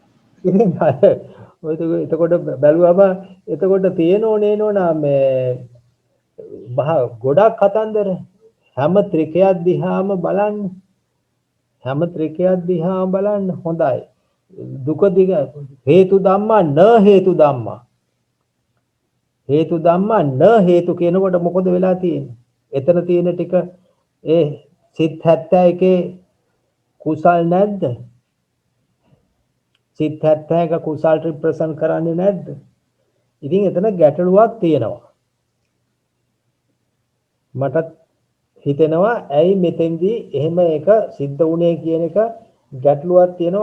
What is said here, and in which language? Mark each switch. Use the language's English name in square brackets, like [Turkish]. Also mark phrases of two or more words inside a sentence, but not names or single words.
[Sinhala] එතකොට බැලුවම එතකොට තියෙනෝ නේනෝනා මේ ගොඩක් කතන්දර හැම ත්‍රිකයක් දිහාම බලන්න. හැම ත්‍රිකයක් දිහාම බලන්න හොඳයි. [Pali] දුක දිග හේතු ධම්මා න හේතු ධම්මා. හේතු ධම්මා න හේතු [Sinhala] කියනකොට මොකද වෙලා තියෙන්නේ? එතන තියෙන ටික ඒ සිත් 71 කුසල් නැද්ද? සිත් 71 කුසල් රිප්‍රසන්ට් කරන්නේ නැද්ද? ඉතින් එතන ගැටලුවක් තියෙනවා. මට හිතෙනවා ඇයි මෙතෙන්දී එහෙම එක සිද්ධ වුණේ කියන එක ගැටලුවක් තියෙනවා.